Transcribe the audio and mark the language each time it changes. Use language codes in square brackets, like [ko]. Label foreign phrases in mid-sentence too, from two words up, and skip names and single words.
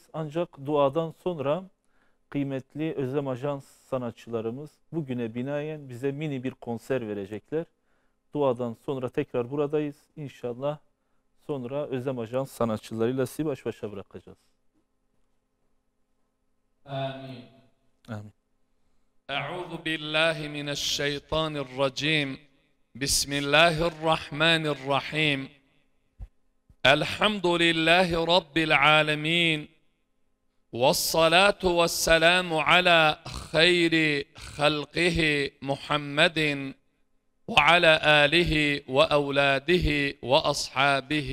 [tr] Ancak duadan sonra kıymetli Özlem Ajans sanatçılarımız bugüne binaen bize mini bir konser verecekler. Duadan sonra tekrar buradayız. İnşallah sonra Özlem Ajans sanatçılarıyla sizi baş başa bırakacağız. Amin. Amin. [ar] أعوذ بالله من الشيطان الرجيم بسم الله الرحمن الرحيم الحمد لله رب العالمين والصلاة والسلام على خير خلقه محمد وعلى آله وأولاده وأصحابه